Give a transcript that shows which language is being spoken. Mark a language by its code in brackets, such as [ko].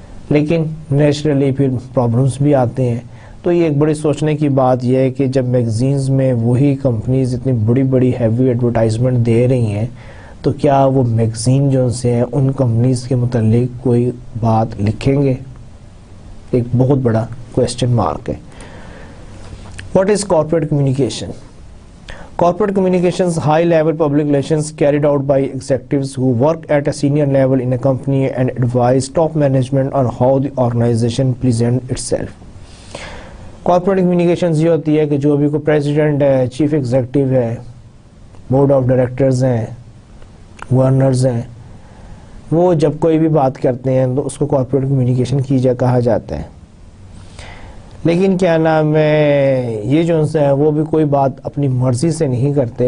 [ur] لیکن نیچرلی پھر پرابلمس بھی آتے ہیں. تو یہ ایک بڑی سوچنے کی بات یہ ہے کہ جب میگزینز میں وہی کمپنیز اتنی بڑی بڑی ہیوی ایڈورٹائزمنٹ دے رہی ہیں تو کیا وہ میگزین جو سے ہیں ان کمپنیز کے متعلق کوئی بات لکھیں گے؟ ایک بہت بڑا کویسچن مارک ہے. [en] What is corporate communication? Corporate communications, high-level public relations carried out by executives who work at a senior level in a company and advise top management on how the organization presents itself. [ur] Corporate communications یہ ہوتی ہے کہ جو بھی کوئی president ہے, chief executive ہے, board of directors ہیں, گورنرز ہیں, وہ جب کوئی بھی بات کرتے ہیں تو اس کو کارپوریٹ کمیونیکیشن کہا جاتا ہے. لیکن کیا نام ہے, یہ جو ہے وہ بھی کوئی بات اپنی مرضی سے نہیں کرتے.